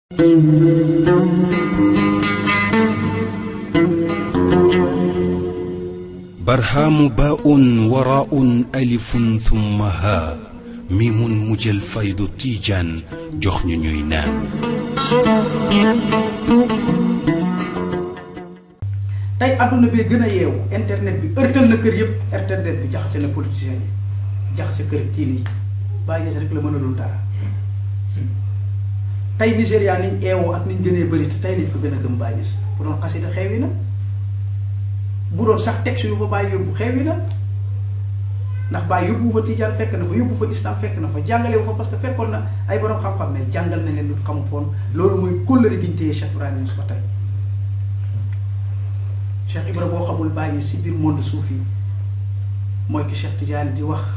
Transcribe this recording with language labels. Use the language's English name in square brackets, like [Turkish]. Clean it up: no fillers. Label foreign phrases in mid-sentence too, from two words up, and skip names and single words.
[Wolof] برهام باء وراء ألف ثم ها ميم مجل فيض تيجان جخن نينان tey aduna bi gën a yeewu internet bi ërtal na kër yëpp internet bi jaxase na politiciens yi jaxase kër kii nii bàyyi des rek la mënalul dara tey Nigéria niñ eewoo ak niñ gënee bëri te tey lañ fa gën a gëm bàyyi des bu doon xasida xewi na bu doon sax texte yu fa bàyyi yóbbu xewi na ndax bàyyi yóbbu fa tijaan fekk na fa yóbbu fa islam fekk na fa jàngale wu fa parce que fekkoon na ay borom xam-xam mais jàngal na leen lu xamut woon loolu mooy kóllëre gi ñu téye Cheikh Ibrahima Niass ba tey Cheikh Ibra boo xamul bàyyi si biir monde suufi mooy ki Cheikh Tidiane di wax